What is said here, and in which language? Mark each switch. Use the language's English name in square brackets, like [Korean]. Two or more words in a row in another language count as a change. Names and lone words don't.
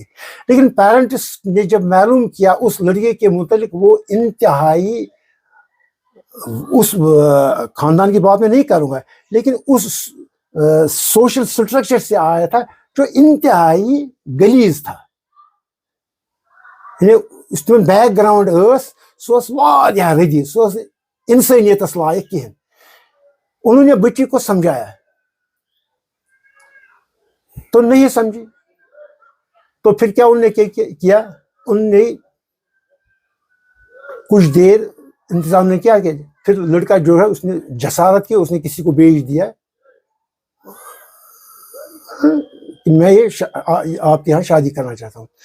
[Urdu] لیکن پیرنٹس نے جب معلوم کیا اس لڑکے کے متعلق, وہ انتہائی, اس خاندان کی بات میں نہیں کروں گا, لیکن اس سوشل سٹرکچر سے آیا تھا جو انتہائی غلیظ تھا. اس میں [English] background [Kashmiri] سو واریاہ ردی, سو انسانیتس لائق کہین. [Urdu] انہوں نے بچی کو سمجھایا تو نہیں سمجھی. تو پھر کیا انہوں نے کیا, انہوں نے کچھ دیر انتظام نے کیا کہ پھر لڑکا جو ہے اس نے جسارت کی, اس نے کسی کو بھیج دیا کہ میں یہ آپ کے یہاں شادی کرنا چاہتا ہوں.